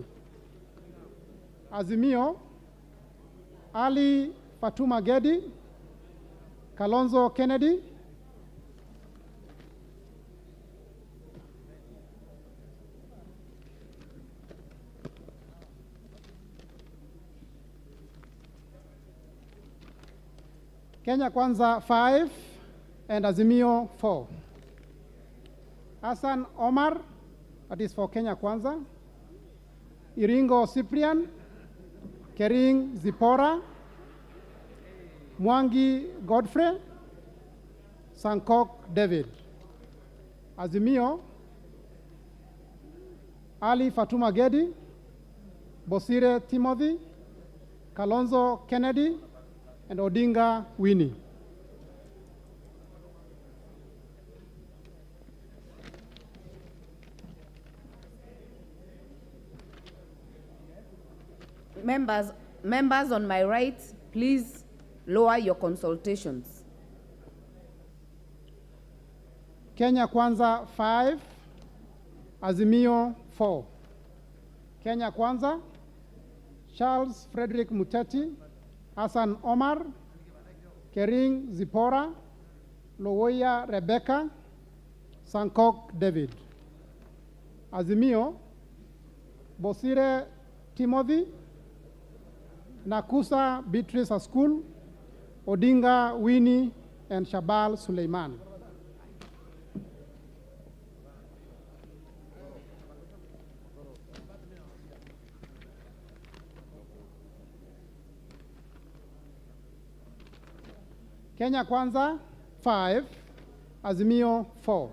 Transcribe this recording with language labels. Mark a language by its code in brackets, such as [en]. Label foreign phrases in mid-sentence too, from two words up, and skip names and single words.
[en] Azimio, Ali Fatuma Gedi, Kalonzo Kennedy, Kenya Kwanza 5 and Azimio 4. Hassan Omar, that is for Kenya Kwanza. Iringo Cyprian, Kering Zipora, Mwangi Godfrey, Sankok David. Azimio, Ali Fatuma Gedi, Bosire Timothy, Kalonzo Kennedy, and Odinga Winnie. Members on my right, please lower your consultations. Kenya Kwanza 5, Azimio 4. Kenya Kwanza, Charles Frederick Muteti, Hassan Omar, Kering Zipora, Lowoya Rebecca, Sankok David. Azimio, Bosire Timothy, Nakusa Beatrice Askul, Odinga Winnie, and Shabal Suleiman. Kenya Kwanza 5, Azimio 4.